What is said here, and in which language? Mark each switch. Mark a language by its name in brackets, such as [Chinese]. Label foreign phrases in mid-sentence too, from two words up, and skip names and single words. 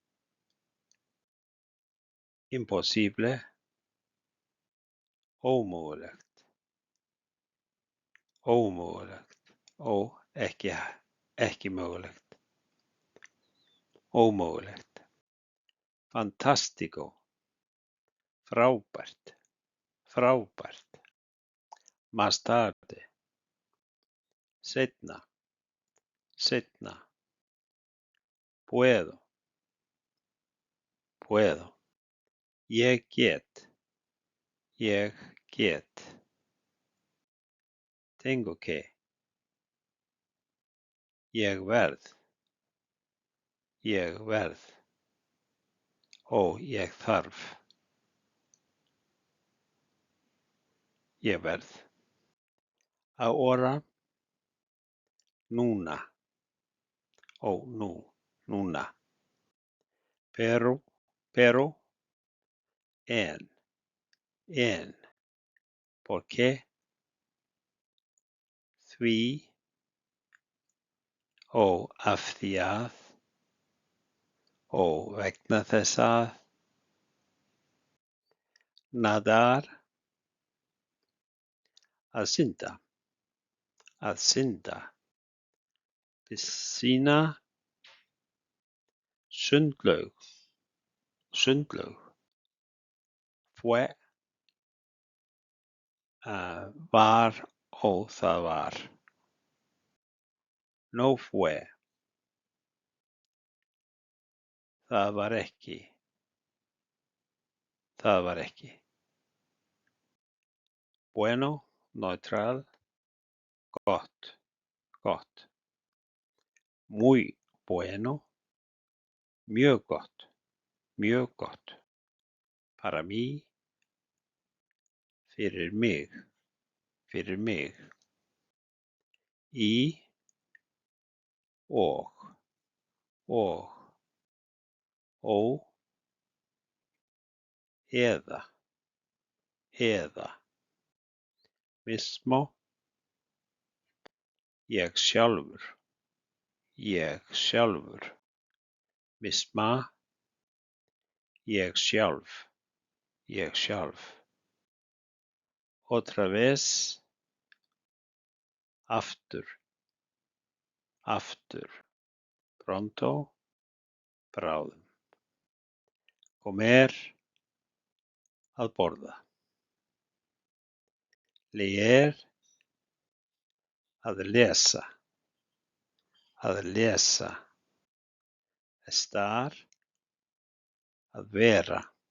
[Icelandic] Impossible, ómögulegt, ómögulegt. Ó, ekki mögulegt. Ómögulegt. Fantastico, frábært, frábært. [Spanish] Más tarde, [Icelandic] seinna, seinna. [Spanish] Puedo, puedo. [Icelandic] Ég get, ég get. [Spanish] Tengo que. [Icelandic] Ég verð, ég verð. Ó, ég þarf. Ég verð. [Spanish] Ahora, núna. [Icelandic] Ó, nú, núna. [Spanish] Pero, en. ¿Por qué? [Icelandic] Því, ó, af því að, ó, vegna þess að. Nadar, að synda, að synda. Piscina, sundlaug, sundlaug. Fue, var, ó, það var. [Spanish] No fue, [Icelandic] það var ekki, það var ekki. Bueno, neutral, gott, gott. [Spanish] Muy bueno, [Icelandic] mjög gott, mjög gott. [Spanish] Para mí, [Icelandic] fyrir mig, fyrir mig. Í, og, ó, eða, mismo, ég sjálfur, misma, ég sjálf. [Spanish] Otra vez, [Icelandic] aftur, pronto, bráðum. [Spanish] Comer, [Icelandic] að borða. Leer, að lesa, Estar, að vera,